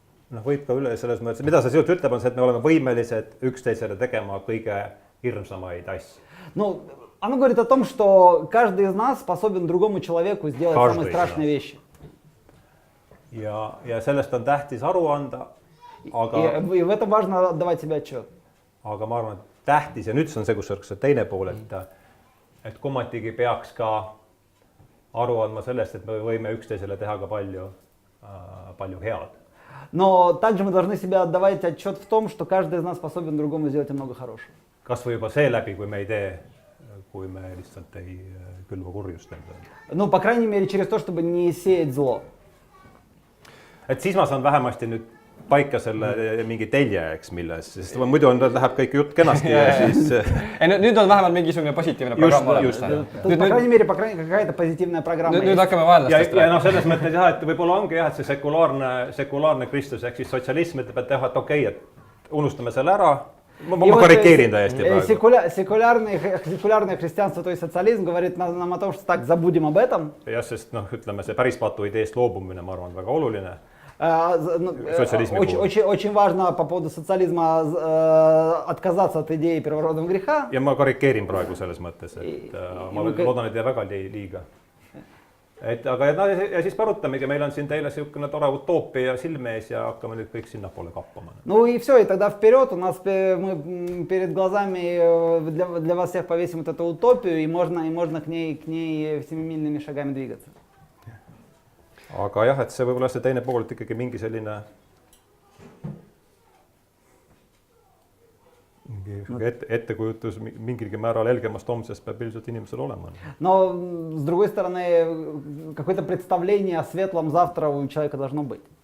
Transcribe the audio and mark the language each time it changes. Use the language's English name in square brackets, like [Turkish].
[Estonian] Võib ka üle selles mõttes, mida see sealt ütleb, on see, et me oleme võimelised üksteisele tegema kõige hirmsamaid asju. [Russian] Ну, оно говорит о том, что каждый из нас способен другому человеку сделать самые страшные вещи. [Estonian] Ja sellest on tähtis aru anda, aga... [Russian] И в этом важно отдавать себе отчет. [Estonian] Aga ma arvan, et tähtis, ja nüüd see on see, kus see teine pool, et kummatigi peaks ka aru andma sellest, et me võime üksteisele teha ka palju head. [Russian] Но также мы должны себе отдавать отчет в том, что каждый из нас способен другому сделать много хорошего. [Estonian] Kas või juba seeläbi, kui me lihtsalt ei külva kurjust endale. [Russian] Ну, по крайней мере, через то, чтобы не сеять зло. [Estonian] Et siis ma saan vähemasti nüüd paika selle mingi telje, eks milles, sest muidu läheb kõik jutt kenasti ja siis... Nüüd on vähemalt mingisugune positiivne programm olemas. [Russian] По крайней мере, какая-то позитивная программа есть. [Estonian] Nüüd hakkame vaadlastest rääkima. Ja selles mõttes jah, et võib-olla ongi jah, et see sekulaarne Kristus, ehk siis sotsialism ütleb, et jah, et okei, et unustame selle ära. Ma karikeerin täiesti praegu. [Russian] Секулярное христианство, то есть социализм, говорит нам о том, что так, забудем об этом. [Estonian] Jah, sest ütleme, see päris patu ideest loobumine, ma arvan, väga oluline. [Russian] Очень важно по поводу социализма отказаться от идеи первородного греха. [Estonian] Ja ma karikeerin praegu selles mõttes, et ma loodan, et ei väga liiga. Aga ja siis parutamegi, meil on siin teile niisugune tore utoopia silme ees ja hakkame nüüd kõik sinna poole kappama. [Russian] Ну и все, и тогда вперед, мы перед глазами для вас всех повесим вот эту утопию, и можно к ней семимильными шагами двигаться. [Estonian] Aga jah, et see võib-olla see teine pool, et ikkagi mingi selline ettekujutus mingilgi määral helgemast homsest peab ilmselt inimesel olema. [Russian] Но с другой стороны, какое-то представление о светлом завтра у человека должно быть.